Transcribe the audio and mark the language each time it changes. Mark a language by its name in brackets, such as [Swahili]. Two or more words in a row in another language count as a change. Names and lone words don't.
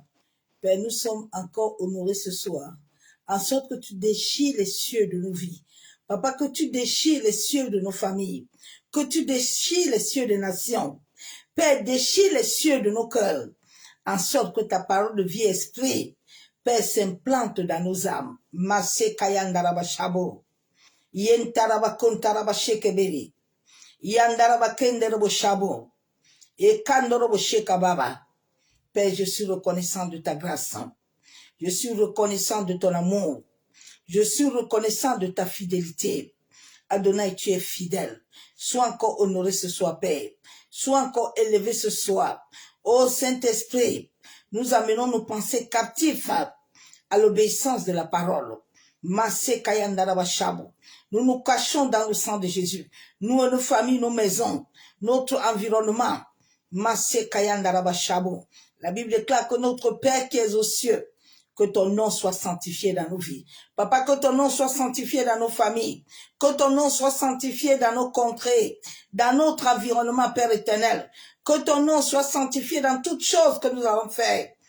[French] Père, nous sommes encore honorés ce soir, en sorte que tu déchires les cieux de nos vies. Papa, que tu déchires les cieux de nos familles, que tu déchires les cieux des nations. Père, déchire les cieux de nos cœurs, en sorte que ta parole de vie esprit, Père, s'implante dans nos âmes. Masé kayandaraba shabo, yentaraba kontaraba shekebeli, yandaraba kenderabo shabo, et kandorobo shekababa. Père, je suis reconnaissant de ta grâce. Je suis reconnaissant de ton amour. Je suis reconnaissant de ta fidélité. Adonai, tu es fidèle. Sois encore honoré ce soir, Père. Sois encore élevé ce soir. Ô Saint-Esprit, nous amenons nos pensées captives à l'obéissance de la parole. Masé kayandaraba shabo. Nous nous cachons dans le sang de Jésus. Nous et nos familles, nos maisons, notre environnement. Masé kayandaraba shabo. La Bible déclare que notre Père qui est aux cieux, que ton nom soit sanctifié dans nos vies. Papa, que ton nom soit sanctifié dans nos familles. Que ton nom soit sanctifié dans nos contrées, dans notre environnement, Père éternel. Que ton nom soit sanctifié dans toutes choses que nous allons faire.